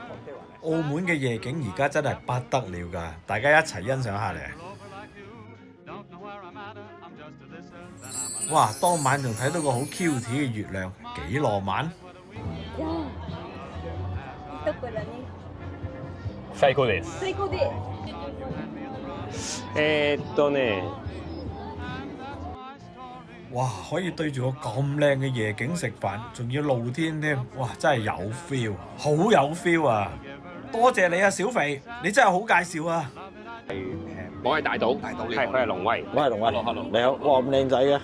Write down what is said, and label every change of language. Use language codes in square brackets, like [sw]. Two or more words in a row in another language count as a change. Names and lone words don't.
[yue] 澳門嘅夜景而家真係不得了㗎，大家一齊欣賞下嚟。哇！當晚仲睇到個好 cute 嘅月亮，幾浪漫。 [ja] 最高です。最高です。ね。 [yue] 哇！可以對住個咁靚嘅夜景食飯，仲要露天添，哇！真係有 feel， 好有 feel 啊！多謝你啊，小肥，你真係好介紹啊！我係大島，係佢係龍威。我係龍威，你好，哇咁靚仔嘅。